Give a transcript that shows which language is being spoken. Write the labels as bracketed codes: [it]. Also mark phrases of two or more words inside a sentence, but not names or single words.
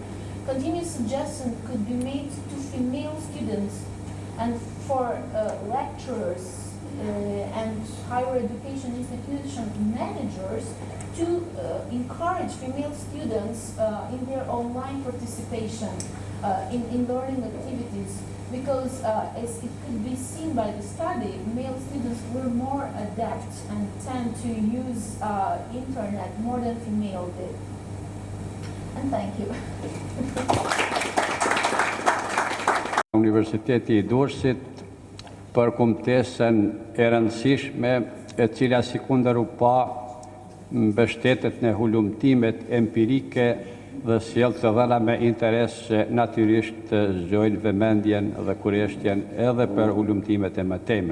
[en] Continuous suggestion could be made to female students and for lecturers and higher education institution managers to encourage female students in their online participation in learning activities, because as it could be seen by the study, male students were more adept and tend to use internet more than female did. And thank you. [sq] Universiteti I Durrësit për kumtesën e rëndësishme e cila si kundër u pa mbështetet në hulumtimet empirike dhe sjell të dhëna me interes që natyrisht të zgjojnë vëmendjen dhe kuriositetin edhe për ulumtimet e mëtejme.